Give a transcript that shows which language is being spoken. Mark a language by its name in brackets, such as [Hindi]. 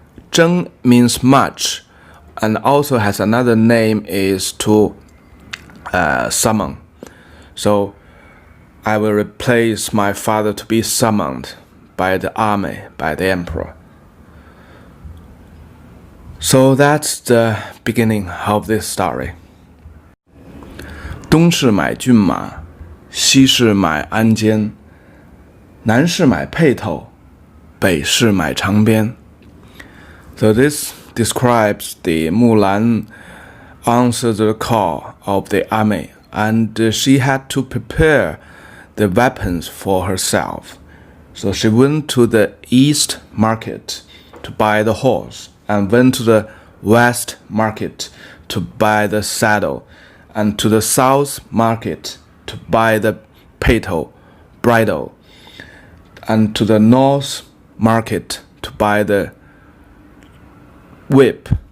[English] 征 means much, and also has another name is to summon. So I will replace my father to be summoned by the army, by the emperor. So that's the beginning of this story. [Chinese] 东市买骏马，西市买鞍鞯，南市买辔头，北市买长鞭. [English] So this describes the Mulan answered the call of the army, and she had to prepare the weapons for herself. So she went to the east market to buy the horse, and went to the west market to buy the saddle, and to the south market to buy the peitou, bridle, and to the north market to buy the whip.